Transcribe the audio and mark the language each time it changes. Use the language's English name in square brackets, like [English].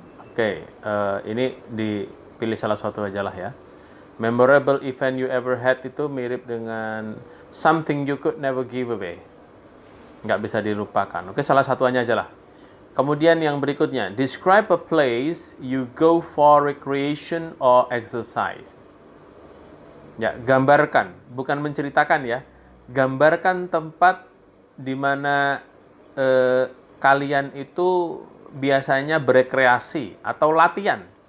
[Indonesian] Oke, ini dipilih salah satu aja lah ya. [English] Memorable event you ever had [Indonesian] itu mirip dengan [English] something you could never give away. [Indonesian] Nggak bisa dilupakan. Oke, salah satunya aja lah. Kemudian yang berikutnya, [English] describe a place you go for recreation or exercise. [Indonesian] Ya, gambarkan, bukan menceritakan ya. Gambarkan tempat di mana kalian itu biasanya berekreasi atau latihan.